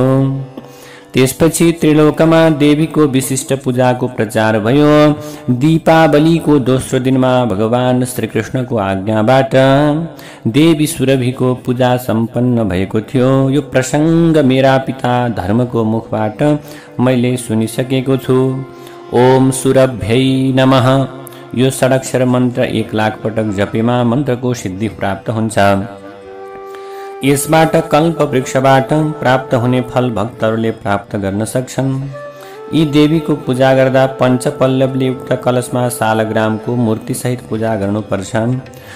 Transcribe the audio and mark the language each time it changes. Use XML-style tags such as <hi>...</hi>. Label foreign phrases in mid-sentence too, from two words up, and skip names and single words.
<ne>त्यसपछि त्रिलोकमा देवीको विशिष्ट पूजाको प्रचार भयो। दीपावलीको दोस्रो दिनमा भगवान श्रीकृष्णको आज्ञाबाट देवी सुरभिको पूजा सम्पन्न भएको थियो। यो प्रसङ्ग मेरा पिता धर्मको मुखबाट मैले सुनिसकेको छु।</ne> <sa>ओम सुरभ्यै नमः।</sa> <ne>यो षडाक्षर मन्त्र 1 लाख पटक जपेमा मन्त्रको सिद्धि प्राप्त हुन्छ। यसबाट कल्प वृक्षबाट प्राप्त हुने फल भक्तहरूले प्राप्त गर्न सक्छन्। यी देवीको पूजा गर्दा पञ्चपल्लवले युक्त कलशमा शालग्रामको मूर्तिसहित पूजा गर्नुपर्छ।</ne>